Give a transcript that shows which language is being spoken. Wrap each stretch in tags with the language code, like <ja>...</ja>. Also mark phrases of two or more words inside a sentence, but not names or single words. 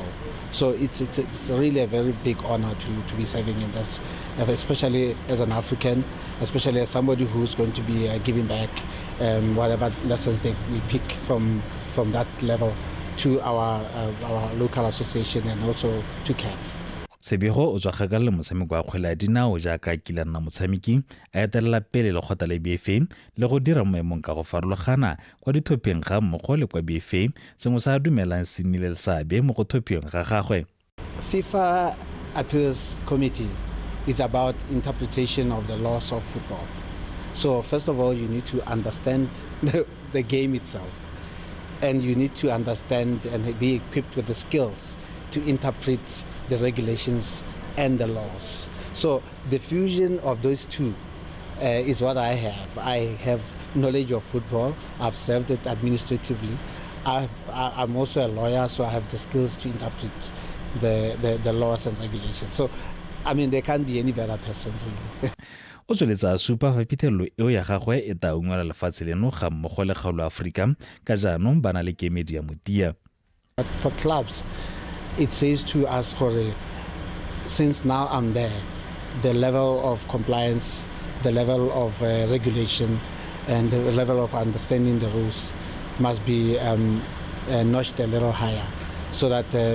<en>So it's really a very big honor to be serving in this, especially as an African, especially as somebody who's going to be giving back whatever lessons we pick from that level to our local association and also to CAF.</en> <tn>Sebego o tswa gakala motshameko wa kgwele ya dinao jaaka kila nna motshameki a etelela pele le kgotla le BFA le go dira moemong ka go farologana kwa dithopheng ga mmogo le kwa BFA sengwe sa dumelang se nnile le seabe mo go thophiweng ga gagwe.</tn> <en>FIFA Appeals Committee is about interpretation of the laws of football. So first of all, you need to understand the game itself. And you need to understand and be equipped with the skills to interpret the regulations and the laws. So the fusion of those two is what I have. I have knowledge of football. I've served it administratively. I'm also a lawyer, so I have the skills to interpret the laws and regulations. So, I mean, there can't be any better person.</en> <tn>O tsweletsa a supa fa phitlhelelo eo ya gagwe e tla ungwela lefatshe leno ga mmogo le kgaolo Afrika ka jaanong ba na le kemedi ya motia.</tn> <en>For clubs, it says to us, since now I'm there, the level of compliance, the level of regulation, and the level of understanding the rules must be notched a little higher, so that</en>